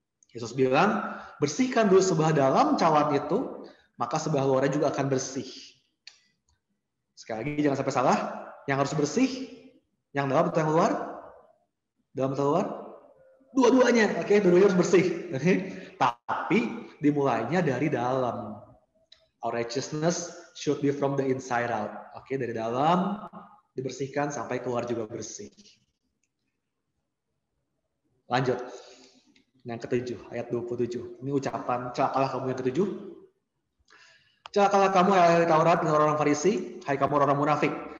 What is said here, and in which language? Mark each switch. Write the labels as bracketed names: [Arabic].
[Indonesian] Yesus bilang, bersihkan dulu sebelah dalam cawan itu, maka sebelah luarnya juga akan bersih. Sekali lagi, jangan sampai salah. Yang harus bersih, yang dalam atau yang luar? Dalam atau luar? Dua-duanya. Oke, dua-duanya harus bersih. Tapi dimulainya dari dalam. [English] Our righteousness should be from the inside out. [Indonesian] Oke, dari dalam dibersihkan sampai keluar juga bersih. Lanjut. Yang ketujuh, ayat 27. Ini ucapan, celakalah kamu yang ketujuh. Celakalah kamu, hai Taurat dan orang Farisi, hai kamu orang munafik.